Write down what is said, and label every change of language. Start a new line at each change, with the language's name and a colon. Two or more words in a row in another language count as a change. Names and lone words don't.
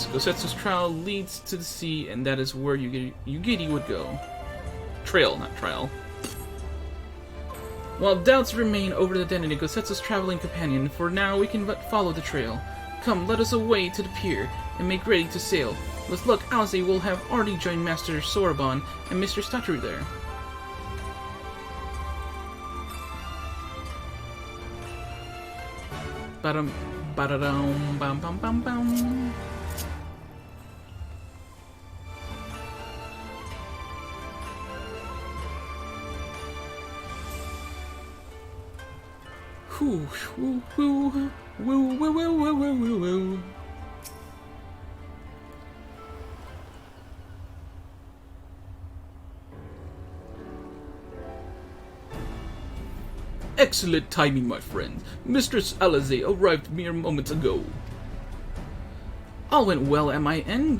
English: Gosetsu's trail leads to the sea, and that is where Yugiri would go. Trail, not trial. While doubts remain over the identity of Gosetsu's traveling companion, for now we can but follow the trail. Come, let us away to the pier, and make ready to sail. With luck, Alice will have already joined Master Soraban and Mr. Statue there. Ba-dum, ba-da-dum, bam, bam, bam, bam. Whoo, whoo, whoo, woo, woo, woo, woo, woo, woo, woo. Excellent timing, my friend. Mistress Alize arrived mere moments ago. All went well at my end.